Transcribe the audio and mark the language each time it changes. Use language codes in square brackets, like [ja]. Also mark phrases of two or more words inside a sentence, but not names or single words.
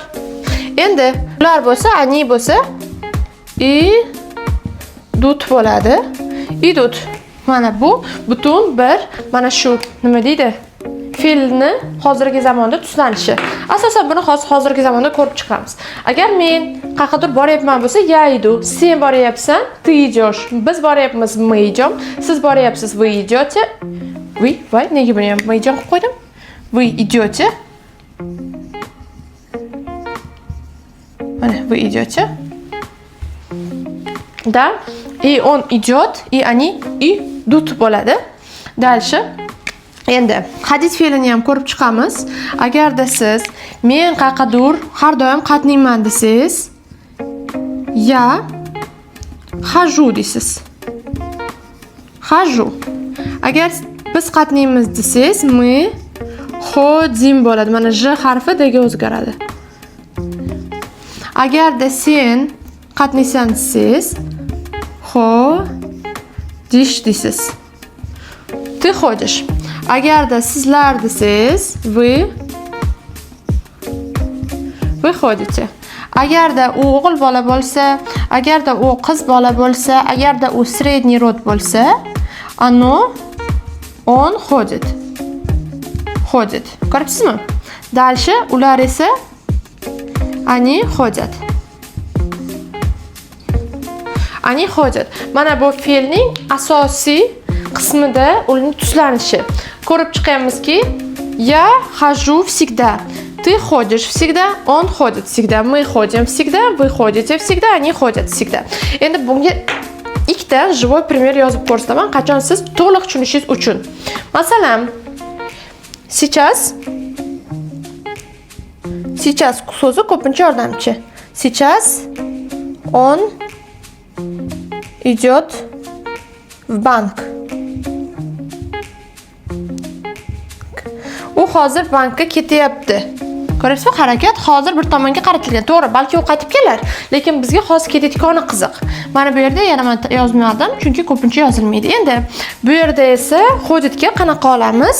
[uz] Endi ular bo'lsa, ani bo'lsa, idut bo'ladi. Idut. Mana bu butun bir, mana shu nima deydi? Fe'lni hozirgi zamonda tuslanishi. Asosan buni hozirgi zamonda ko'rib chiqamiz. Agar men qayergadir boryapman bo'lsa, [ru] я иду. [uz] Sen boryapsan, [ru] ты идешь. [uz] Biz boryapmiz, [ru] мы идем. [uz] Siz boryapsiz, [ru] вы идете. [uz] Voy, nega buni ham [ru] мы идем [uz] qilib qo'ydim? [ru] Вы идете. Mana, вы идете. Да, и он идет, и они идут bo'ladi. Дальше. [uz] Endi hadid fe'lini ham ko'rib chiqamiz. Agarda siz men qayergadir har doim qatnayman desiz, [ru] я хожу [uz] deysiz. Хожу. Agar biz qatnaymiz desiz, [ru] мы ходим bo'ladi. [uz] Mana j harfi dga o'zgaradi. Agarda sen qatnaysan desiz, ходишь deysiz. [ru] Ты ходишь. [uz] Agarda sizlar desiz, [ru] вы ходите. [uz] Agarda u o'g'il bola bo'lsa, agarda u qiz bola bo'lsa, agarda u [ru] средний род [uz] bo'lsa, [ru] он ходит. [uz] Ko'ryapsizmi? Дальше ular esa [ru] они ходят. [uz] Mana bu fe'lning asosiy qismida uning tuslanishi. Ko'rib chiqamizki, [ru] я хожу всегда. Ты ходишь всегда, он ходит всегда, мы ходим всегда, вы ходите всегда, они ходят всегда. [uz] Endi bunga ikkita [ru] живой пример [uz] yozib ko'rsataman, qachon siz to'liq tushunishingiz uchun. Masalan, сейчас so'zi ko'pincha yordamchi. [ru] Сейчас он идет в банк. [uz] U hozir bankka ketyapti. Ko'ryapsizmi? Harakat hozir bir tomonga qaratilgan. To'g'ri, balki u qaytib kelar, lekin bizga hozir ketayotgani qiziq. Mana bu yerda yana men yozmadim, chunki ko'pincha yozilmaydi. Endi bu yerda esa ходитga qanaqa olamiz?